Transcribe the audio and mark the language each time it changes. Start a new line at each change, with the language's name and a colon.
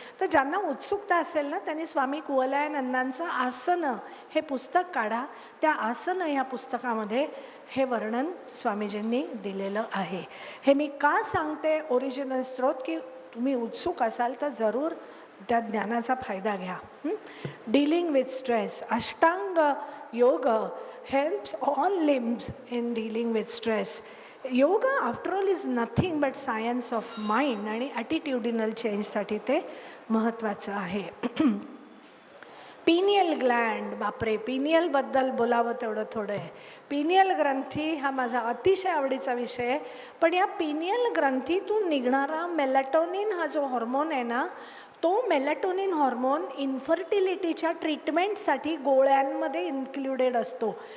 Marathi: तर ज्यांना उत्सुकता असेल ना, त्यांनी स्वामी कुवलयानंदांचं आसनं हे पुस्तक काढा. त्या आसनं ह्या पुस्तकामध्ये हे वर्णन स्वामीजींनी दिलेलं आहे. हे मी का सांगते ओरिजिनल स्रोत, की तुम्ही उत्सुक असाल तर जरूर त्या ज्ञानाचा फायदा घ्या.
English: Dealing with stress, Ashtanga yoga helps all limbs in dealing with stress. Yoga after all is nothing but science of mind,
Marathi: आणि ॲटिट्यूडिनल चेंजसाठी ते महत्त्वाचं आहे. पिनियल ग्लँड, बापरे, पिनियलबद्दल बोलावं तेवढं थोडं आहे. पिनियल ग्रंथी हा माझा अतिशय आवडीचा विषय आहे. पण या पिनियल ग्रंथीतून निघणारा मेलॅटोनिन हा जो हॉर्मोन आहे ना, तो मेलॅटोनिन हॉर्मोन इन्फर्टिलिटीच्या ट्रीटमेंटसाठी गोळ्यांमध्ये इन्क्लुडेड असतो.